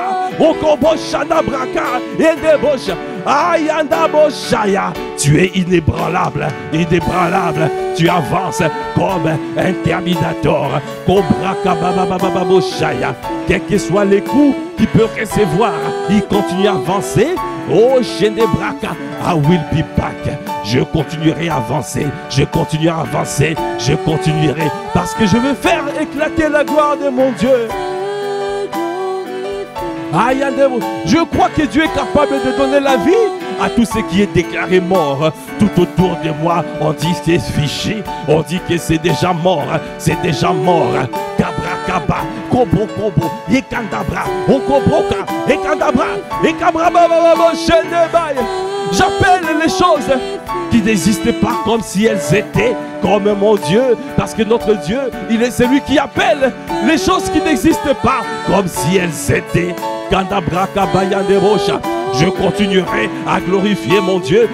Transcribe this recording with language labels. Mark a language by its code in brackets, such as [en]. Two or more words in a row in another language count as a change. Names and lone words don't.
[fr] Au Koboshana Braka et Debosh, Ayanda Boshaya, tu es inébranlable, tu avances comme un terminator. Kobraka Baba Boshaya, quels que soient les coups qu'il peut recevoir, il continue à avancer Oh, Shenebraka, [en] I will be back. [fr] Je continuerai à avancer, je continuerai à avancer, je continuerai parce que je veux faire éclater la gloire de mon Dieu. Je crois que Dieu est capable de donner la vie à tout ce qui est déclaré mort. Tout autour de moi, on dit que c'est fiché, on dit que c'est déjà mort, c'est déjà mort. Kabra, kobo, yekandabra, okobroka, ekandabra, ekabrababa, shenebaye. J'appelle les choses qui n'existaient pas comme si elles étaient, comme mon Dieu, parce que notre Dieu, il est celui qui appelle les choses qui n'existaient pas comme si elles étaient. Je continuerai à glorifier mon Dieu.